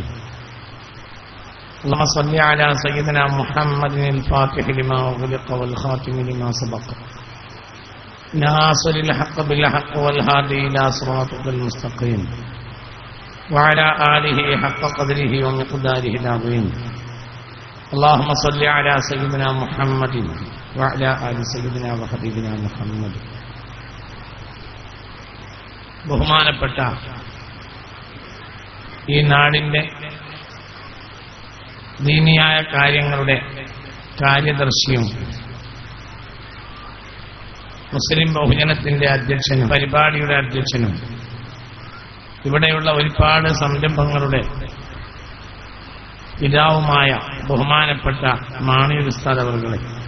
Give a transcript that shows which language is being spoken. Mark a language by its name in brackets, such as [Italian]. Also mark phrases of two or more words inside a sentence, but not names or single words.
[Arabic] اللهم صل على سيدنا محمد الفاتح لما أغلق والخاتم لما سبق ناصر الحق بالحق والهادي إلى صراطك المستقيم وعلى آله حق قدره ومقداره العظيم. اللهم صل على سيدنا محمد وعلى آل سيدنا وحبيبنا محمد. [Malayalam] ബഹുമാനപ്പെട്ട ഈ നാടിൻ്റെ ദീനിയായ കാര്യങ്ങളുടെ കാര്യദർശിയും മുസ്ലിം ബഹുജനത്തിന്റെ അധ്യക്ഷനും പരിപാടിയുടെ അധ്യക്ഷനും ഇവിടെയുള്ള ഒരുപാട് സംരംഭങ്ങളുടെ പിതാവുമായ ബഹുമാനപ്പെട്ട മാണിയൂർ ഉസ്താദ് അവർകളെ,